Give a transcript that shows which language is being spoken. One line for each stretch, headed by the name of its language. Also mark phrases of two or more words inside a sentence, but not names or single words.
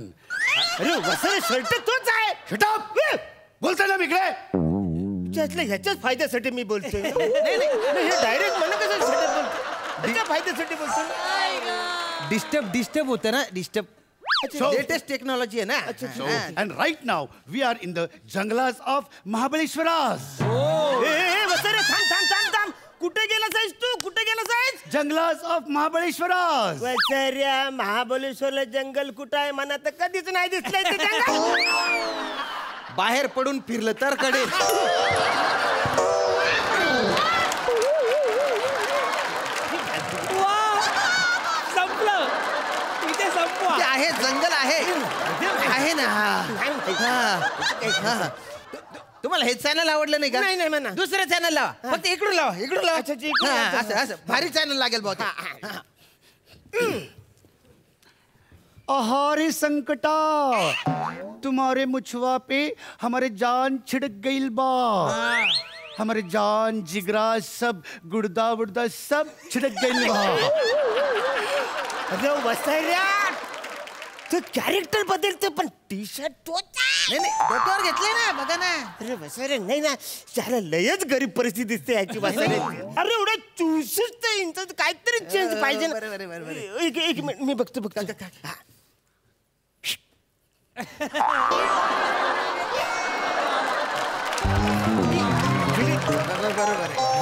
Marathi: अरे वसरे शर्ट तोच आहे. शटअप. बोलतोय ना इकडे. ह्याच्याच फायद्यासाठी मी बोलतोय. हे डायरेक्ट मला कसं शर्ट बोलतो. त्याच्या फायद्यासाठी बोलतो. डिस्टर्ब होतं ना. डिस्टर्ब
English: latest technology
Marathi: आहे ना.
English: And right now we are in the jungles of Mahabaleshwaras.
Marathi: वसरे थांब. कुठे गेला साईज तू? कुठे गेला साईज?
English: Jungles of Mahabaleshwaras.
Marathi: वसर्या महाबळेश्वरला जंगल कुठं आहे? मला तर कधीच नाही दिसलंय ते जंगल. बाहेर पडून फिरलं तर कडे. आहे जंगल आहे ना. तुम्हाला हे चॅनल आवडलं नाही का? नाही म्हणा. दुसरं चॅनल लावा. फक्त इकडून लावा. असं भारी चॅनल लागेल बहुत.
Bhojpuri: अहारे संकटा तुम्हारे मुछवा पे हमारे जान छिड़क गईल बा. हमारे जान जिगरा सब गुर्दा वुर्दा सब छिड़क गईल बा.
Marathi: अरे वसर्या तू कॅरेक्टर बदलतो पण टी शर्ट तोच. नाही डोक्यावर घेतले ना. बघा ना. अरे वसरे नाही ना. त्याला लयच गरीब परिस्थिती दिसते याची वसरे. अरे एवढं 64 इंच काहीतरी चेंज पाहिजे ना. एक मिनिट मी बघतो. बरोबर आहे.